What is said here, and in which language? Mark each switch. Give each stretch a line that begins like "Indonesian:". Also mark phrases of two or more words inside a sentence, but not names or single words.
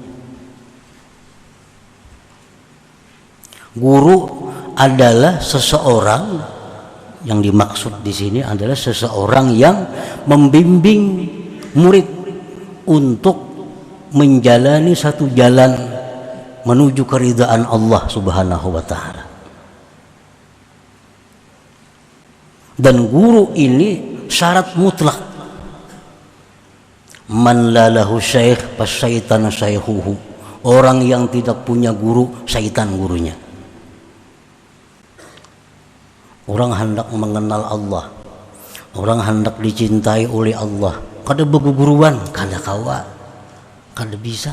Indonesian: Guru adalah seseorang, yang dimaksud di sini adalah seseorang yang membimbing murid untuk menjalani satu jalan menuju keridhaan Allah Subhanahu wa Ta'ala. Dan guru ini syarat mutlak.
Arabic: Man la lahu syekh fasyaitan syaikhuhu.
Indonesian: Orang yang tidak punya guru, syaitan gurunya.
Banjar: Orang hendak mengenal Allah, orang hendak dicintai oleh Allah, kada beguruan, kada kawa, kada bisa.